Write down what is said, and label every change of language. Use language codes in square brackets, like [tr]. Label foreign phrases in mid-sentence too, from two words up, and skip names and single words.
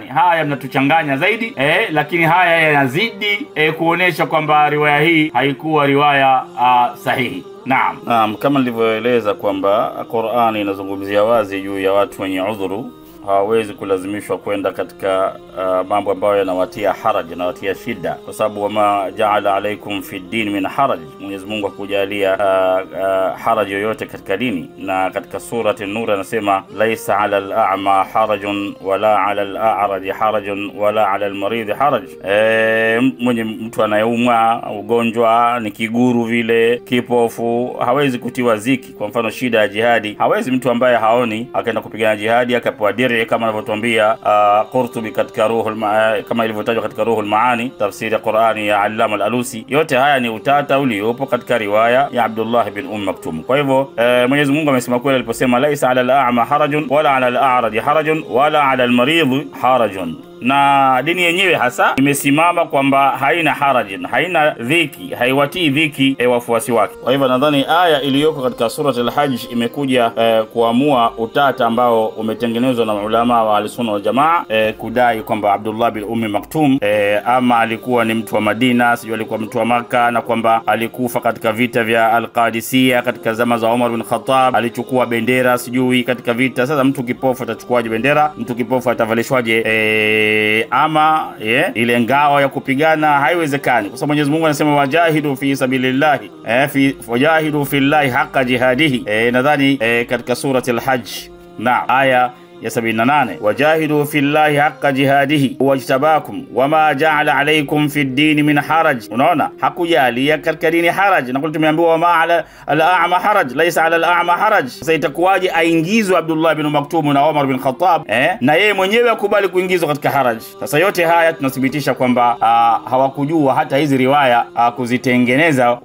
[sw] Haya mnatuchanganya zaidi, lakini haya yanazidi kuonesha kwamba riwaya hii haikuwa riwaya sahihi. Naam, kama nilivyoeleza kwamba Qur'ani inazungumzia wazi juu ya watu wenye udhuru, hawezi kulazimishwa kwenda katika mambo ambayo yanawatia haraj, yanawatia shida, kwa sababu [ar] وما جعل عليكم في الدين من حرج, [sw] Mwenyezi Mungu hakujalia haraj yoyote katika dini. Na katika surati An-Nur anasema [ar] ليس على الأعمى حرج ولا على الأعرج حرج ولا على المريض حرج. [sw] Mwenye mtu anayeumwa ugonjwa ni kiguru vile, kipofu, hawezi kutiwa ziki. Kwa mfano shida ya jihadi, hawezi mtu ambaye haoni akaenda kupigana jihadi akapewa diri yenyewe kama anavyotuambia Qurtubi katika kama ilivyotajwa katika Ruhul Maani, tafsiri ya Qur'ani ya Allama al-Alusi. Yote haya ni utata uliopo katika riwaya ya Abdullah bin Maktum. Kwa hivyo Mwenyezi Mungu amesema kweli aliposema [ar] ليس على الأعمى حرج ولا على الأعرج حرج ولا على المريض حرج. [sw] Na dini yenyewe hasa imesimama kwamba haina harajin, haina dhiki, haiwatii dhiki wafuasi wake. Kwa hivyo nadhani aya iliyoko katika surah al-Hajj imekuja kuamua utata ambao umetengenezwa na ulama wa Ahlusunna wal Jamaa, kudai kwamba Abdullah bin Maktum ama alikuwa ni mtu wa Madina, sio alikuwa mtu wa Maka, na kwamba alikufa katika vita vya Al-Qadisiyah katika zama za Umar bin Khattab, alichukua bendera sijui katika vita. Sasa mtu kipofu atachukuaje bendera? Mtu kipofu atavalishwaje ama ile ngao ya kupigana? Haiwezekani, kwa sababu Mwenyezi Mungu anasema [ar] وجاهدوا في سبيل الله وجاهدوا في الله حق جهاده. [sw] Nadhani katika surati al-Hajj na aya ya 78, [ar] وجاهدوا في الله حق جهاده اجتباكم وما جعل عليكم في الدين من حرج. [sw] Unaona, hakujalia katika dini haraj, na tumeambiwa [ar] وما على الأعمى حرج ليس على الأعمى حرج. [sw] Sasa itakuwaje aingizwe Abdullah bin Maktum na Umar bin Khattab na yeye mwenyewe akubali kuingizwa katika haraj? Sasa yote haya tunathibitisha kwamba hawakujua hata hizi riwaya kuzitengeneza.